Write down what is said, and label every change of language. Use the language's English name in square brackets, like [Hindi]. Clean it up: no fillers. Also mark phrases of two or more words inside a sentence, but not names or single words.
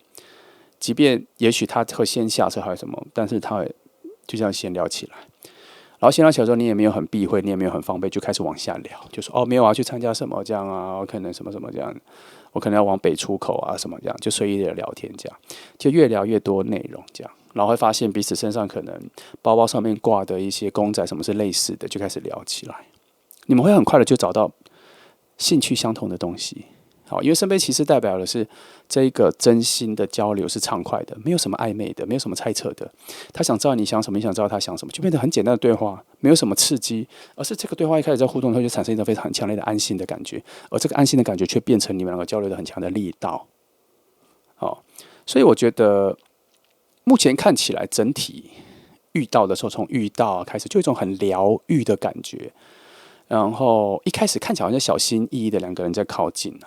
[Chinese] 即便也許他會先下車還是什麼，但是他會就這樣先聊起來。然後閒聊起來之後，你也沒有很避諱，你也沒有很防備，就開始往下聊，就說沒有啊，去參加什麼這樣啊，我可能什麼什麼這樣，我可能要往北出口啊什麼這樣，就隨意的聊天這樣，就越聊越多內容這樣，然後會發現彼此身上可能包包上面掛的一些公仔什麼是類似的，就開始聊起來，你們會很快的就找到興趣相同的東西。好，因為聖杯騎士代表的是這一個真心的交流是暢快的，沒有什麼曖昧的，沒有什麼猜測的。他想知道你想什麼，你想知道他想什麼，就變得很簡單的對話，沒有什麼刺激，而是這個對話一開始在互動，它就產生一種非常很強烈的安心的感覺，而這個安心的感覺卻變成你們兩個交流的很強的力道。好，所以我覺得目前看起來整體遇到的時候，從遇到開始就有一種很療癒的感覺，然後一開始看起來好像小心翼翼的兩個人在靠近啊。